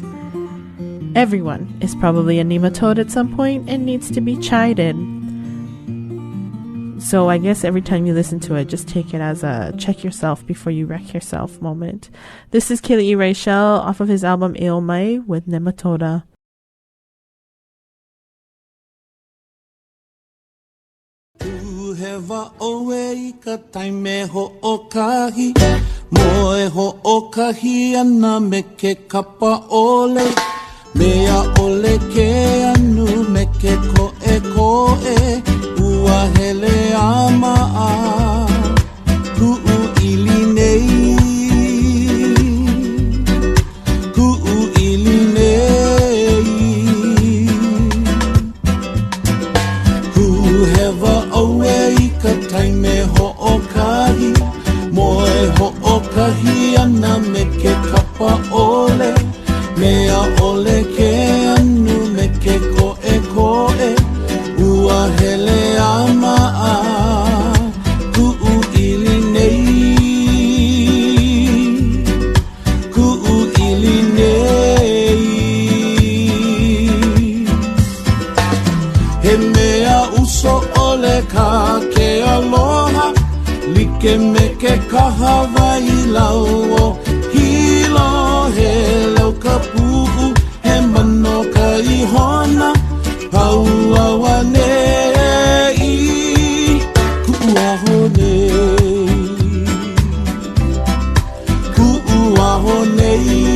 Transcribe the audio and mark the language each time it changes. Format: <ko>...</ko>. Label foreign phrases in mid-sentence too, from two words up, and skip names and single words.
<en>Everyone is probably a nematode at some point and needs to be chided. So I guess every time you listen to it, just take it as a check yourself before you wreck yourself moment. This is Kili'i Rachel off of his album Eomai with Nematoda.</en> <haw>Hewa oe I ka taime ho'okahi Moe ho'okahi ana me ke kapa ole Mea ole ke anu me ke koe Ua hele amaa Ku'u ili nei Ku'u ili nei Hewa oe I ka taime ho'okahi Moe ho'okahi ana me ke kapa ole Mea ole ke anu me ke koe Ua hele amaa Ku'u ili nei Ku'u ili nei He mea uso ole ka Kealoha Like me ke kahawai lau o hilo he lau ka pu'u He mano ka ihona Pau awa nei Ku'u aho nei Ku'u aho nei</haw>